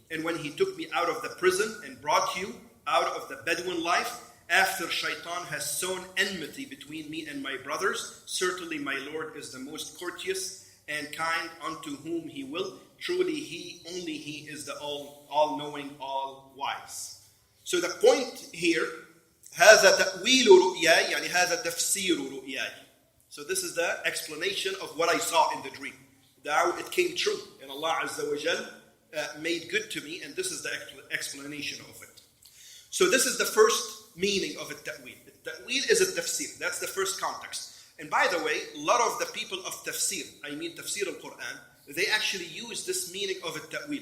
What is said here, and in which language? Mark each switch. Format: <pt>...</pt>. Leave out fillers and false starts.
<en>And when he took me out of the prison and brought you out of the Bedouin life, after Shaitan has sown enmity between me and my brothers, certainly my Lord is the most courteous and kind unto whom he will. Truly only he is the all-knowing, all-wise." So the point here,</en> <ar>هذا تأويل رؤياي, يعني هذا تفسير رؤياي.</ar> <en>So this is the explanation of what I saw in the dream. Now it came true, and Allah Azza wa Jal made good to me, and this is the explanation of it. So this is the first meaning of at-ta'wil. At-ta'wil is a tafsir. That's the first context. And by the way, a lot of the people of tafsir, I mean tafsir al-Quran, they actually use this meaning of at-ta'wil.</en>